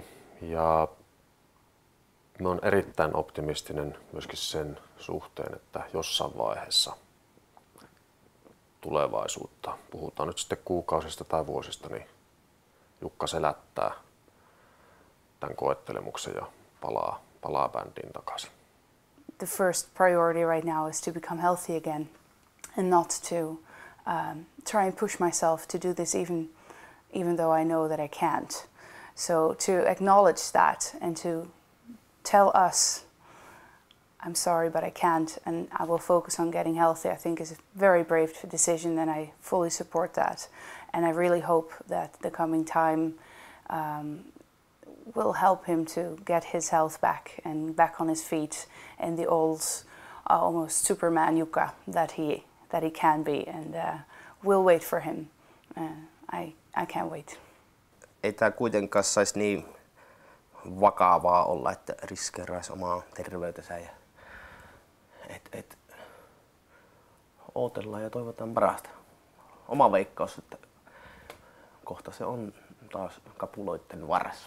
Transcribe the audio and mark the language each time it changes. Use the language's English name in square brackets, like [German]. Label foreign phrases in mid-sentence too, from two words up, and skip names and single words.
[Finnish] Ja mä oon erittäin optimistinen myöskin sen suhteen, että jossain vaiheessa tulevaisuutta, puhutaan nyt sitten kuukausista tai vuosista, niin Jukka selättää tämän koettelemuksen ja palaa bändiin takaisin. [English] The first priority right now is to become healthy again and not to try and push myself to do this even though I know that I can't. So to acknowledge that and to tell us, I'm sorry, but I can't, and I will focus on getting healthy, I think is a very brave decision, and I fully support that. And I really hope that the coming time will help him to get his health back and back on his feet and the old almost Superman Jukka that he can be, and we'll wait for him. I can't wait. [Finnish] Ei tämä kuitenkaan saisi niin vakavaa olla, että riskeeraisi omaa terveytensä. Ja odotellaan ja toivotaan parasta. Oma veikkaus, että kohta se on taas kapuloitten varassa.